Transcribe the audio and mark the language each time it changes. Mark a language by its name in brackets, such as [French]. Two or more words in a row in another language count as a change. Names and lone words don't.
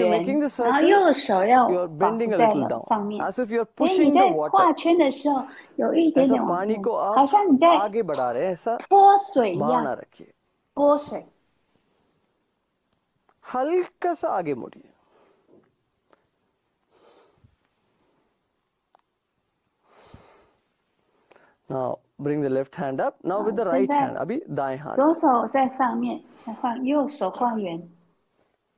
[Chinese] 圆， [English] making the [Chinese] 然后 [English] circle, [Chinese] 右手要 [English] you're [Chinese] 保 [English] bending [Chinese] 持 [English] a [Chinese] 在 [English] little [Chinese] 楼 [English] down, [Chinese] 上面。 [English] as if you're [Chinese] 所以你 [English] pushing the [Chinese] 在 [English] water. [Chinese] 画圈的时候，有一点 [Hindi] ऐसा [Chinese] 点往 [Hindi] पानी [Chinese] 前 [Hindi] को， [Chinese] 好 [Hindi] आप [Chinese] 像你在 [Hindi] आगे बढ़ा रहे हैं. ऐसा [Chinese] 泼水一 [Hindi] बहाना [Chinese] 样， [Hindi] रखिए. [Chinese] 泼水。 [Hindi] हल्का सा आगे मुड़िए. [English] Now bring the left hand up. Now with the [Chinese] 现 [English] right [Chinese] 在 [English] hand. [Hindi] अभी दाएं हाथ. [Chinese] 左手在上面，再换右手画圆，